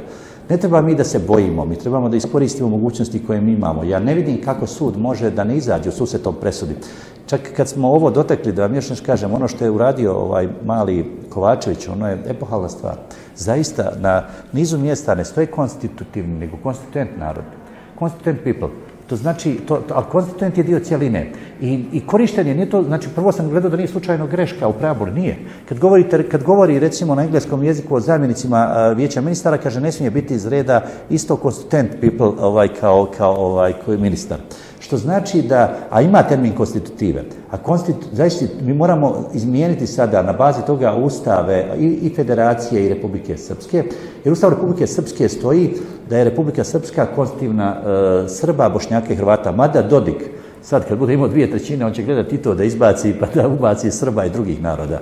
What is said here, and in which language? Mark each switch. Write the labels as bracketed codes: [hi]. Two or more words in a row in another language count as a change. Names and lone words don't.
[bs] Ne treba mi da se bojimo, mi trebamo da iskoristimo mogućnosti koje mi imamo. Ja ne vidim kako sud može da ne izađe u susret tom presudi. Čak kad smo ovo dotakli, da vam još nešto kažem, ono što je uradio mali Kovačević, ono je epohalna stvar. Zaista na nizu mjesta ne stoje konstitutivni, nego konstituent narod. [en] Constituent people. [bs] To znači, ali konstituent je dio cjeline. I korištenje nije to, znači prvo sam gledao da nije slučajno greška u preambuli, nije. Kad govori recimo na engleskom jeziku o zamjenicima vijeća ministara, kaže ne smije biti iz reda isto [en] constituent people [bs] kao ministar. Što znači da, a ima termin konstitutive, zaista mi moramo izmijeniti sada na bazi toga ustave i Federacije i Republike Srpske, jer Ustav Republike Srpske stoji da je Republika Srpska konstitutivna Srba, Bošnjaka i Hrvata, mada Dodik Sad kad bude imao 2/3, on će gledati i to da izbaci, pa da ubaci Srba i drugih naroda.